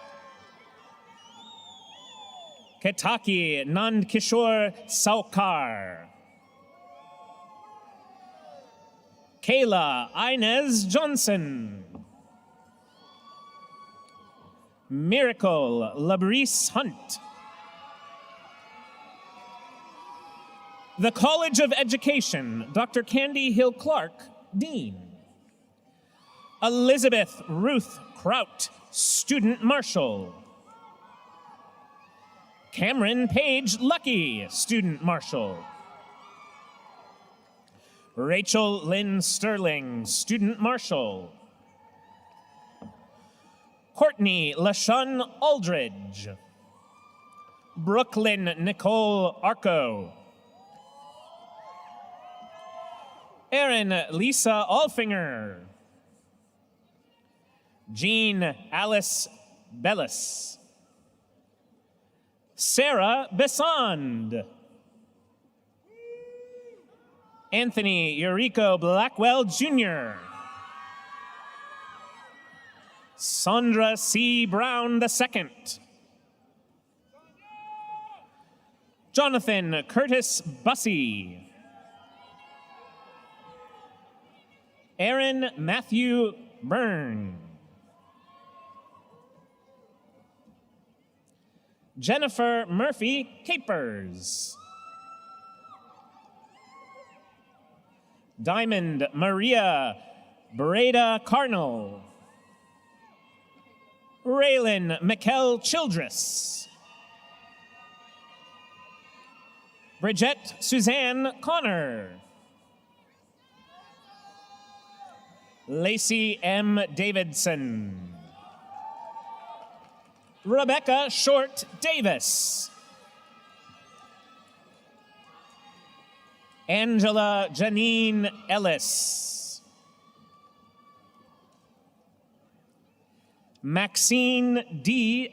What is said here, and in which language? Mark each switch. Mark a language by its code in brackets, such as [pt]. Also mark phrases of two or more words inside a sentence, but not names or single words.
[en] Ketaki Nand Kishore Saukar. Kayla Inez Johnson. Miracle Labrice Hunt. The College of Education, Dr. Candy Hill Clark, Dean. Elizabeth Ruth Kraut, Student Marshal. Cameron Page Lucky, Student Marshal. Rachel Lynn Sterling, Student Marshal. Courtney LaShun Aldridge. Brooklyn Nicole Arco. Erin Lisa Alfinger. Jean Alice Bellis. Sarah Besond. Anthony Eurico Blackwell Jr. Sandra C. Brown II. Jonathan Curtis Bussey. Aaron Matthew Byrne. Jennifer Murphy Capers. Diamond Maria Breda Carnell. Raylan Mikkel Childress. Bridget Suzanne Connor. Lacey M. Davidson. Rebecca Short Davis. Angela Janine Ellis. Maxine D.